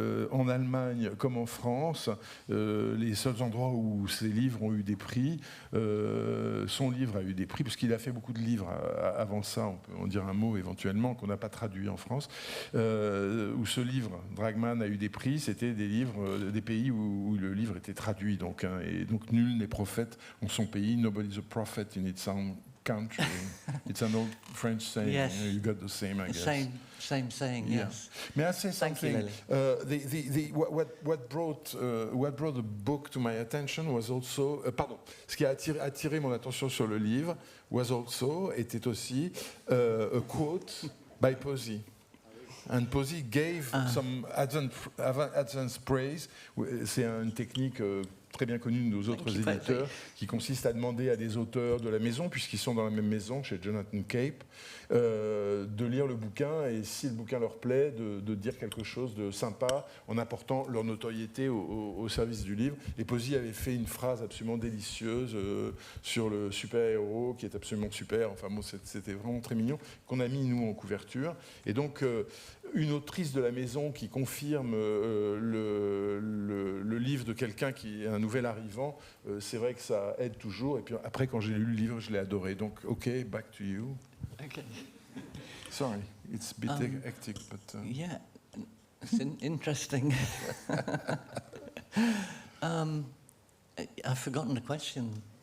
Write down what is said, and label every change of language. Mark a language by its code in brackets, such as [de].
[fr] en Allemagne comme en France, les seuls endroits où ses livres ont eu des prix, son livre a eu des prix, parce qu'il a fait beaucoup de livres avant ça, on peut en dire un mot éventuellement, qu'on n'a pas traduit en France, où ce livre, Dragman, a eu des prix, c'était des livres des pays où le livre était traduit. Donc, et donc nul n'est prophète en son pays. [en] Nobody's a prophet in its own country. It's an old French saying. Yes. You got the same, I guess. Same saying, yes. May I say Thank something? You, What brought the book to my attention was also... [fr] ce qui a attiré mon attention sur le livre était aussi [en] a quote by Posey. And Posey gave some advance praise. [fr] C'est une technique très bien connue de nos autres éditeurs, qui consiste à demander à des auteurs de la maison, puisqu'ils sont dans la même maison, chez Jonathan Cape, de lire le bouquin, et si le bouquin leur plaît, de dire quelque chose de sympa en apportant leur notoriété au service du livre. Et Posey avait fait une phrase absolument délicieuse sur le super-héros, qui est absolument super, enfin bon, c'était vraiment très mignon, qu'on a mis nous en couverture. Et donc, une autrice de la maison qui confirme le livre de quelqu'un qui est un nouvel arrivant, c'est vrai que ça aide toujours. Et puis après, quand j'ai lu le livre, je l'ai adoré. [en] Donc, OK, back to you. Okay. Sorry, it's a bit hectic, but... Yeah, it's interesting. I've forgotten the question.